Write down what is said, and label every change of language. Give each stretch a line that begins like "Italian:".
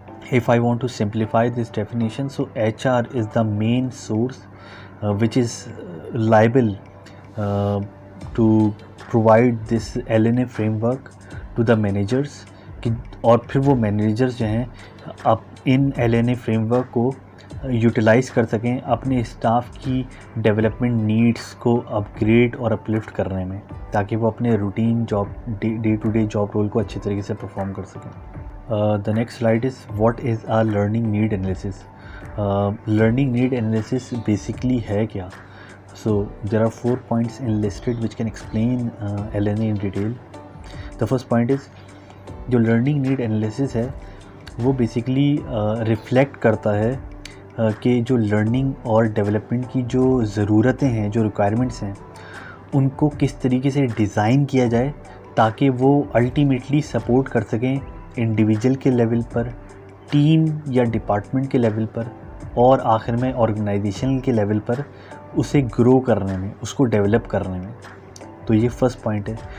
English: If I want to simplify this definition, so HR is the main source which is liable to provide this LNA framework to the managers
Hindi: कि और फिर वो managers जो हैं अब इन LNA framework को utilise कर सकें अपने स्टाफ की डेवलपमेंट नीड्स को अपग्रेड और अपलिफ्ट करने में, ताकि वो अपने routine job day to day job role को अच्छी तरीके से परफॉर्म कर सकें.
English: The next slide is what is a learning need analysis. Learning need analysis basically
Hindi: है क्या?
English: So there are 4 points enlisted which can explain LNA in detail. The first point is
Hindi: जो learning need analysis है वो basically reflect करता है कि जो learning और development की जो ज़रूरतें हैं, जो requirements हैं, उनको किस तरीके से डिज़ाइन किया जाए ताकि वो अल्टीमेटली सपोर्ट कर सकें इंडिविजुअल के लेवल पर, टीम या डिपार्टमेंट के लेवल पर और आखिर में ऑर्गेनाइजेशन के लेवल पर उसे ग्रो करने में, उसको डेवलप करने में. तो ये फर्स्ट पॉइंट है.